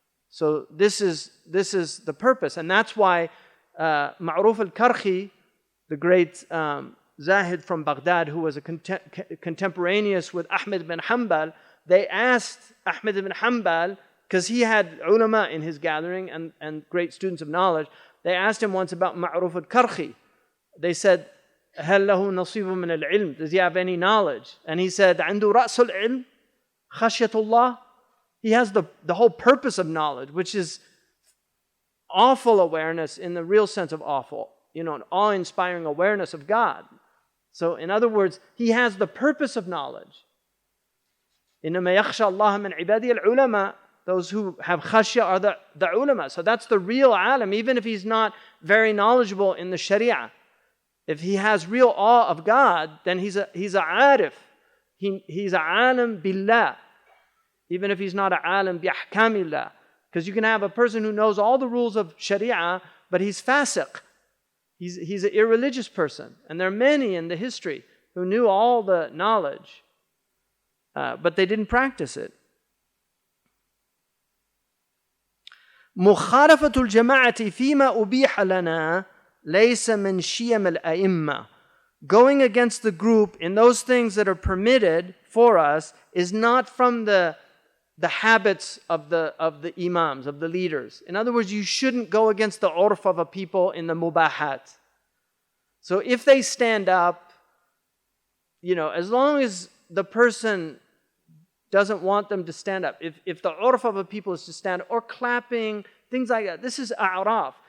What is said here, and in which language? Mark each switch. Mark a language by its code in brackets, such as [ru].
[en] So this is the purpose. And that's why Ma'ruf al-Karhi, the great Zahid from Baghdad, who was a contemporaneous with Ahmed bin Hanbal, they asked Ahmed bin Hanbal, because he had ulama in his gathering and great students of knowledge, they asked him once about Ma'ruf al-Karhi. They said, [ar] هل له نصيب من العلم? [en] Does he have any knowledge? And he said, [ar] عنده رأس العلم خشية الله. [en] He has the whole purpose of knowledge, which is awful awareness in the real sense of awful, an awe-inspiring awareness of God. So in other words, he has the purpose of knowledge. [ar] إنما يخشى الله من عباده العلماء. [en] Those who have khashya are the ulama. So that's the real alim, even if he's not very knowledgeable in the sharia. If he has real awe of God, then he's a arif. He's a alim billah. Even if he's not a alim bi ahkamillah. Because you can have a person who knows all the rules of sharia, but he's fasiq. He's an irreligious person. And there are many in the history who knew all the knowledge, but they didn't practice it. [ar] مخالفة الجماعة فيما أبيح لنا ليس من شيم الأئمة. [en] Going against the group in those things that are permitted for us is not from the habits of the imams, of the leaders. In other words, you shouldn't go against the urf of a people in the mubahat. So if they stand up, as long as the person doesn't want them to stand up, if the urf of a people is to stand up, or clapping, things like that, this is a'raf.